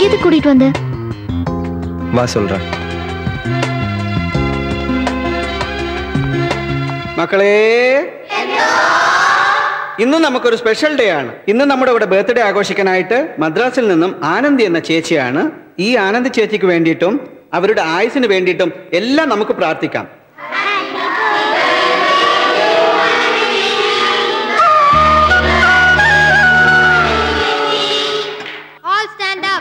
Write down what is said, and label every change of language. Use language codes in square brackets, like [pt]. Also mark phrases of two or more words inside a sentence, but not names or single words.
[ta] கூட்டிட்டு வந்த? வா சொல்றேன். [ml] മക്കളെ, ഇന്ന് നമുക്കൊരു സ്പെഷ്യൽ ഡേ ആണ്. ഇന്ന് നമ്മുടെ ഇവിടെ ബർത്ത്ഡേ ആഘോഷിക്കാനായിട്ട് മദ്രാസിൽ നിന്നും ആനന്ദി എന്ന ചേച്ചിയാണ്. ഈ ആനന്ദി ചേച്ചിക്ക് വേണ്ടിയിട്ടും അവരുടെ ആയുസിന് വേണ്ടിയിട്ടും എല്ലാം നമുക്ക് പ്രാർത്ഥിക്കാം. [en] All stand up.